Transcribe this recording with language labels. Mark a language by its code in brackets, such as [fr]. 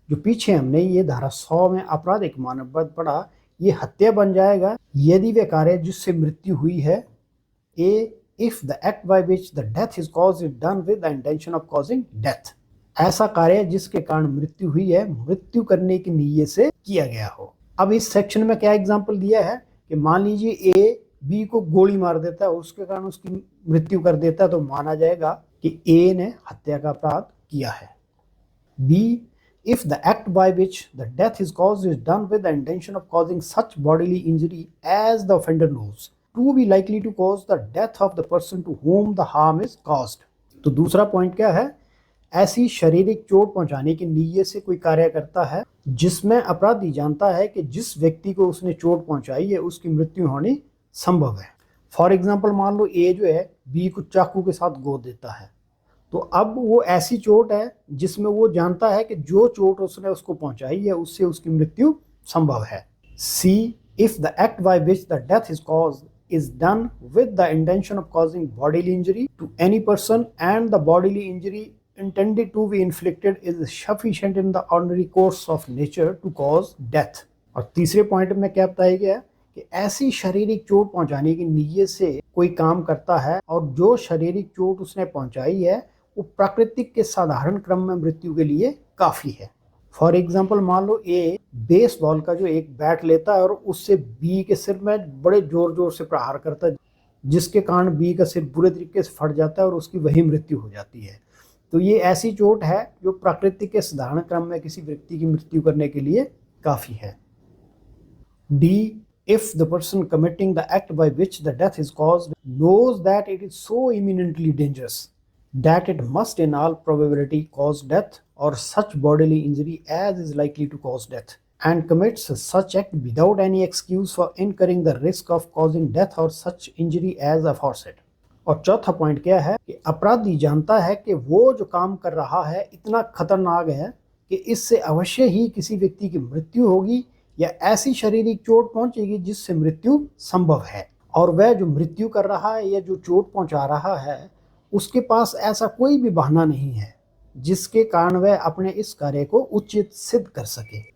[hi] जो पीछे हमने ये धारा 100 में आपराधिक मानववध पढ़ा, ये हत्या बन जाएगा यदि वे कार्य जिससे मृत्यु हुई है ए [en] if the act by which the death is caused is done with the intention of causing death, [hi] ऐसा कार्य जिसके कारण मृत्यु हुई है मृत्यु करने की नीयत से किया गया हो। अब इस सेक्शन में क्या एग्जांपल दिया है कि मान लीजिए ए बी को गोली मार देता है, उसके कारण उसकी मृत्यु कर देता है, तो माना जाएगा कि ए ने हत्या का अपराध किया है। [en] B if the act by which the death is caused is done with the intention of causing such bodily injury as the offender knows to be likely to cause the death of the person to whom the harm is caused। [hi] तो दूसरा point क्या है, ऐसी शारीरिक चोट पहुंचाने की नीयत से कोई कार्य करता है जिसमें अपराधी जानता है कि जिस व्यक्ति को उसने चोट पहुंचाई है उसकी मृत्यु होनी संभव है। फॉर एग्जाम्पल मान लो ए जो है बी को चाकू के साथ गोद देता है, तो अब वो ऐसी चोट है जिसमें वो जानता है कि जो चोट उसने उसको पहुंचाई है उससे उसकी मृत्यु संभव है। [en] C if the act by which the death is caused is done with the intention of causing bodily injury to any person and the bodily injury intended to be inflicted is sufficient in the ordinary course of nature to cause death। [hi] और तीसरे point में क्या बताया गया है कि ऐसी शारीरिक चोट पहुंचाने की नीयत से कोई काम करता है और जो शारीरिक चोट उसने पहुंचाई है वो प्राकृतिक के साधारण क्रम में मृत्यु के लिए काफी है। फॉर एग्जाम्पल मान लो ए बेसबॉल का जो एक बैट लेता है और उससे बी के सिर में बड़े जोर जोर से प्रहार करता है, जिसके कारण बी का सिर बुरे तरीके से फट जाता है और उसकी वही मृत्यु हो जाती है। तो ये ऐसी चोट है जो प्राकृतिक के साधारण क्रम में किसी व्यक्ति की मृत्यु करने के लिए काफी है। [en] D if the person committing the act by which the death is caused knows that it is so imminently dangerous that it must in all probability cause death or such bodily injury as is likely to cause death and commits such act without any excuse for incurring the risk of causing death or such injury as aforesaid। [hi] और चौथा point क्या है कि अपराधी जानता है कि वो जो काम कर रहा है इतना खतरनाक है कि इससे अवश्य ही किसी व्यक्ति की मृत्यु होगी या ऐसी शारीरिक चोट पहुंचेगी जिससे मृत्यु संभव है, और वह जो मृत्यु कर रहा है या जो चोट पहुंचा रहा है उसके पास ऐसा कोई भी बहाना नहीं है जिसके कारण वह अपने इस कार्य को उचित सिद्ध कर सके।